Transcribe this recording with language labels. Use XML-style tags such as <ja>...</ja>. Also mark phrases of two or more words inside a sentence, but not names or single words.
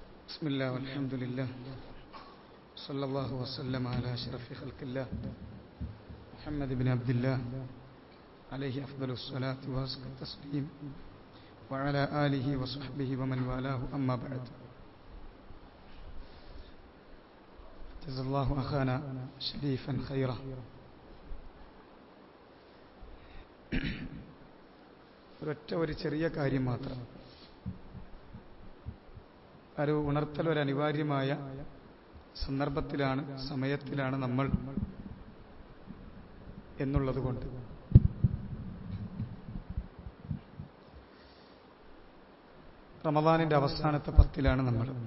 <ar>بسم الله والحمد لله صلى الله وسلم على أشرف خلق الله محمد بن عبد الله عليه أفضل الصلاة وأزكى التسليم وعلى آله وصحبه ومن والاه أما بعد جزا الله أخانا شريفا خيرا.</ar> <ml>ഒരു ചെറിയ കാര്യം മാത്രം, ഒരു ഉണർത്തൽ, ഒരു അനിവാര്യമായ സന്ദർഭത്തിലാണ്, സമയത്തിലാണ് നമ്മൾ എന്നുള്ളതുകൊണ്ട് റമദാനിന്റെ അവസാനത്തെ 10 നമ്മൾ.</ml>